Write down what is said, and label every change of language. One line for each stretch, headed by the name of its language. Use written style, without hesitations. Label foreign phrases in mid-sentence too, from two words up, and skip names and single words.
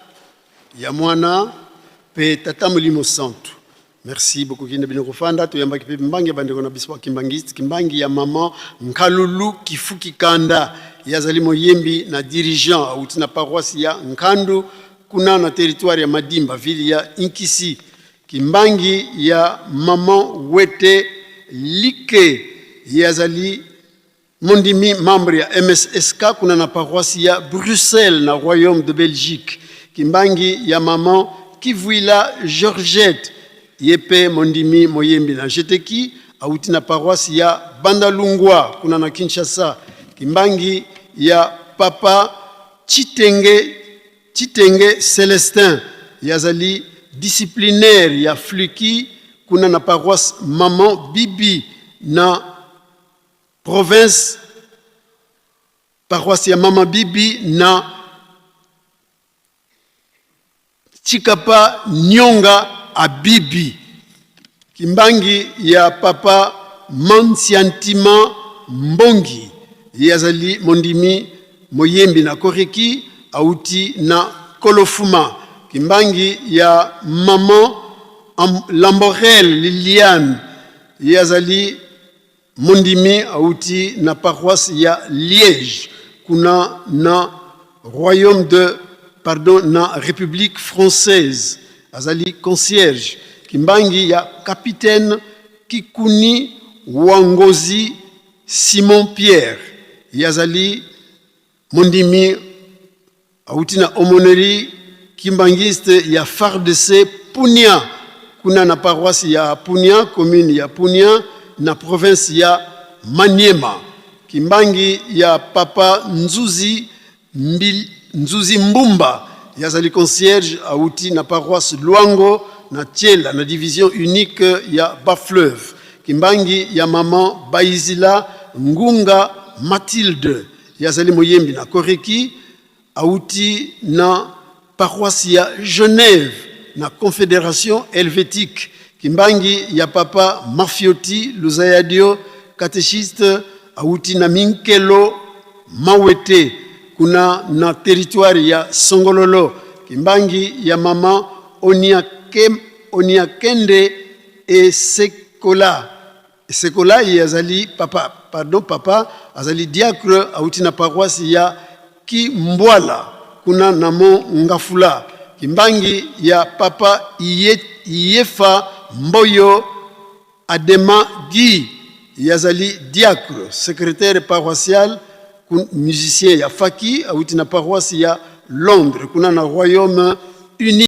Lingala: ya mwana pe tata mulimo santu.
French: Merci beaucoup
Lingala: kinde bino kufanda to yamba kipepe mbangi bandeko na biswa kimbangi ya mama Nkalulu Kifuki Kanda yazali moyembi na dirigeant Aouti na paroisse ya Nkandu kuna na territoire ya Madimba ville ya Inkisi. Kimbangi ya mama Wete Like yazali Mondimi, membre ya MSSK, kuna na paroisse ya Bruxelles, na Royaume de Belgique. Kimbangi ya maman Kivuila Georgette, yepe Mondimi Moyembi na Jeteki, Aouti na paroisse ya Bandalungwa, kuna na Kinshasa. Kimbangi ya papa Chitenge Célestin, yazali disciplinaire ya Fluki, kuna na paroisse Maman Bibi na province paroisse ya Mama Bibi na Chikapa Nyonga Abibi. Kimbangi ya papa Mansiantima Mbongi yazali Mondimi Moyembi na Koreki Aouti na Kolofuma. Kimbangi ya maman Lamborel Liliane yazali Mondimi Aouti na paroisse ya Liège, kuna na Royaume de, na République française, azali concierge. Kimbangi ya capitaine Kikuni Wangozi Simon Pierre, yazali Mondimi Aouti na
French: aumônerie kimbangiste
Lingala: ya FARDC Punia, kuna na paroisse ya Punia, commune ya Punia, na province ya Maniema. Kimbangi ya papa Nzuzi Mbumba yazali concierge Aouti na paroisse Luango na Tiela na
French: division unique
Lingala: ya Bas-Fleuve. Kimbangi ya maman Baizila Ngunga Mathilde yazali Moyembi na Koreki Aouti na paroisse ya Genève na Confédération helvétique. Kimbangi ya papa Mafioti Luzayadio catéchiste Aouti na Minkelo Mawete kuna na territoire ya Songololo. Kimbangi ya mama Oniakende et Sekola yazali papa papa azali diacre auti na paroisse ya Kimbwala kuna namo Ngafula. Kimbangi ya papa Iyefa Mboyo Adema Guy yazali diacre,
French: secrétaire paroissial,
Lingala: musicien ya Faki auti na paroisse ya Londres kuna na Royaume Uni.